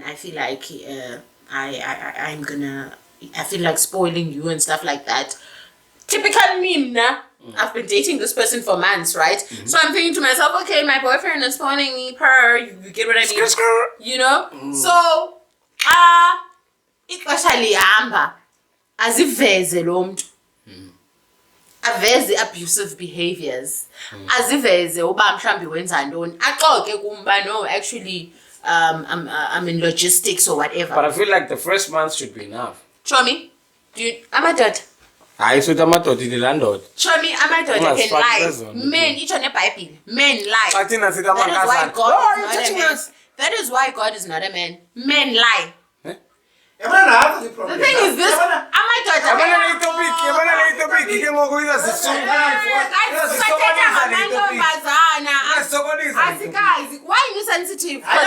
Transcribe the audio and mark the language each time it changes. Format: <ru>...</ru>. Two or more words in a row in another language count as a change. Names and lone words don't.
<en>I feel like I feel like spoiling you and stuff like that. Typical me, nah. I've been dating this person for months, right? So I'm thinking to myself, okay, my boyfriend is spoiling me, you get what I mean? You know? So,</en> <xh>ixesha lihamba aziveze lo mntu, aveze</xh> <en>abusive behaviors,</en> <xh>aziveze uba mhlambi wenza ntoni, axoke kumba no,</xh> <en>actually I'm in logistics or whatever. But I feel like the first month should be enough. Show me. Amadoda. I said amadoda ilandod. Show me amadoda can lie. Men, each on the Bible. Men lie. That is why God is not a man. Men lie. The thing is this, why are you sensitive?</en>